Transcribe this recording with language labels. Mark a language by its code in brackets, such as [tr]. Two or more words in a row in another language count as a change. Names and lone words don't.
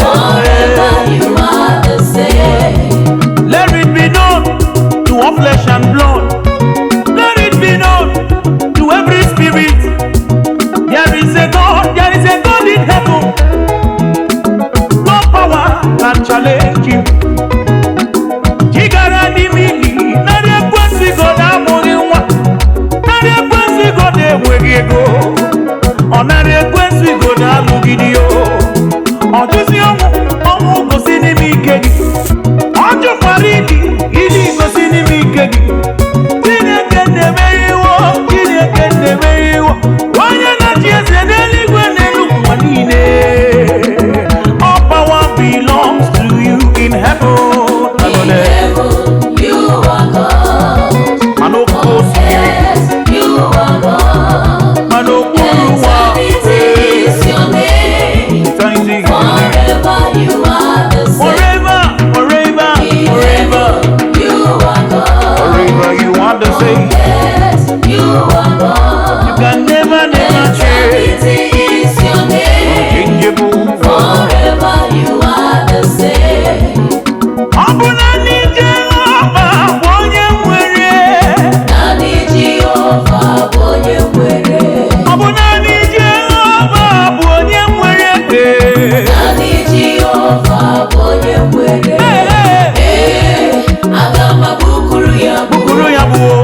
[en] Forever you are the same. Let it be known to all flesh and blood. Let it be known to every spirit. There is a God, there is a God in heaven. No power can challenge him. [ig] Jigara di mili, nari ekwesi God amụghị nwa. Nari ekwesi God enweghị ego. Ọ nari ekwesi God alụghị di o. Ọ jụzi ọnwụ, ọnwụ gosi n'ime ike gị. Ọ jụkwara ili, ili gosi n'ime ike gị. Chineke na-emeri iwo, Chineke na-emeri iwo. Onye na-achị eze n'eluigwe n'elu ụwa niile. [en] All power belongs to you in heaven. In heaven, you are God. [ig] Mana okwu osimiri. [en] Yes, you are God. [ig] Mana okwu ụwa. [en] Eternity is your name. Eternity is your name. Forever you are the same. Forever, forever, In forever. heaven, you are God. Forever you are the same. Yes, you are God. You can never, never change. Eternity is your name. Unchangeable. Forever you are the same. [ig] Ọ bụ naanị Jehova bụ onye nwere. Naanị Jehova bụ onye nwere. Ọ bụ naanị Jehova bụ onye nwere. Naanị Jehova bụ onye nwere. Ee, ee. Ee, aga m abụkuru ya bụ. Bụkuru ya bụ o.